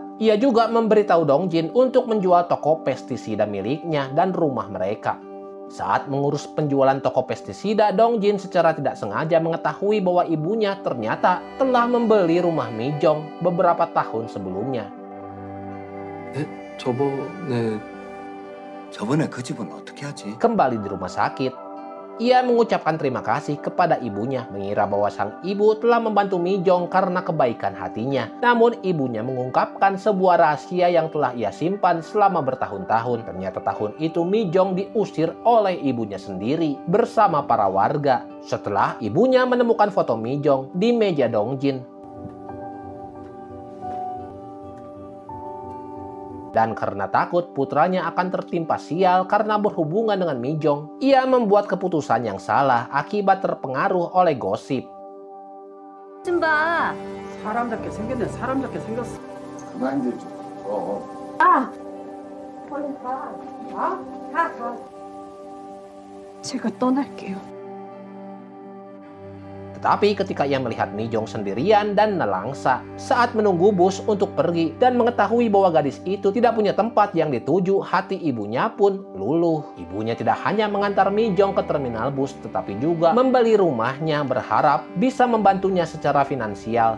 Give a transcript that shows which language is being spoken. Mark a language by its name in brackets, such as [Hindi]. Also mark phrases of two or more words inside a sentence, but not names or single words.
[Indonesian] Ia juga memberitahu Dongjin untuk menjual toko pestisida miliknya dan rumah mereka. Saat mengurus penjualan toko pestisida, Dongjin secara tidak sengaja mengetahui bahwa ibunya ternyata telah membeli rumah Mijong beberapa tahun sebelumnya. [Korean] 저번에 그 집은 어떻게 하지? [Indonesian] Kembali di rumah sakit, ia mengucapkan terima kasih kepada ibunya, mengira bahwa sang ibu telah membantu Mijong karena kebaikan hatinya. Namun ibunya mengungkapkan sebuah rahasia yang telah ia simpan selama bertahun-tahun. Ternyata tahun itu Mijong diusir oleh ibunya sendiri bersama para warga. Setelah ibunya menemukan foto Mijong di meja Dongjin, dan karena takut putranya akan tertimpa sial karena berhubungan dengan Mijong, ia membuat keputusan yang salah akibat terpengaruh oleh gosip. [Korean] 좀 봐. 사람답게 생겼네. 사람답게 생겼어. 그만 좀 줘. 얼른 가. 가. 제가 떠날게요. [Indonesian] Tetapi ketika ia melihat Mijong sendirian dan nelangsa saat menunggu bus untuk pergi dan mengetahui bahwa gadis itu tidak punya tempat yang dituju, hati ibunya pun luluh. Ibunya tidak hanya mengantar Mijong ke terminal bus, tetapi juga membeli rumahnya berharap bisa membantunya secara finansial.